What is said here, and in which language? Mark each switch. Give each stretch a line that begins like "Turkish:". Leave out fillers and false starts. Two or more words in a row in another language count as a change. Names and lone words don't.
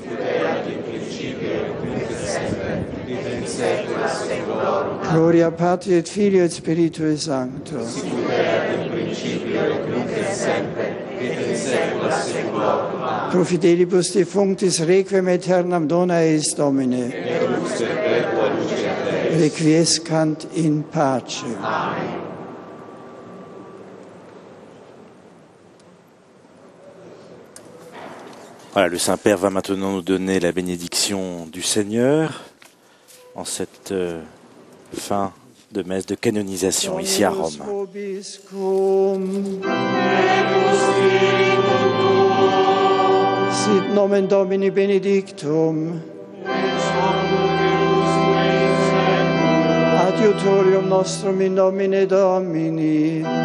Latin: Gloria Patri et Filio et Spiritui Sancto. Pro fidelibus defunctis requiem aeternam dona eis Domine. requiescant in pace. Amen.
French: Voilà, le Saint-Père va maintenant nous donner la bénédiction du Seigneur en cette fin de messe de canonisation ici à Rome.
Latin: Sit nomen Domini benedictum. Adiutorium nostrum in nomine Domini.